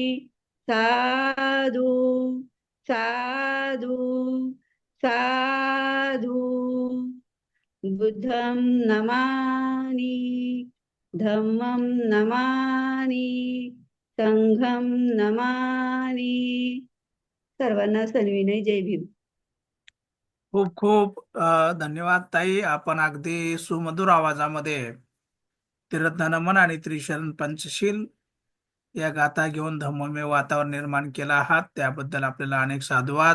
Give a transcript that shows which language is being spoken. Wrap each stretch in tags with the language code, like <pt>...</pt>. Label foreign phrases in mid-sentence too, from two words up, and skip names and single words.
<pi>साधु साधु साधु बुद्धं नमामि धम्मं नमामि संघं नमामि</pi> <mr>सर्वांना सन्विनय जय भीम. खूप खूप धन्यवाद ताई. आपण अगदी सुमधुर आवाजामध्ये त्रिरत्न नमन आणि त्रिशरण पंचशील या गाथा घेऊन धम्ममय वातावरण निर्माण केलं आहात, त्याबद्दल आपल्याला अनेक साधुवाद.</mr>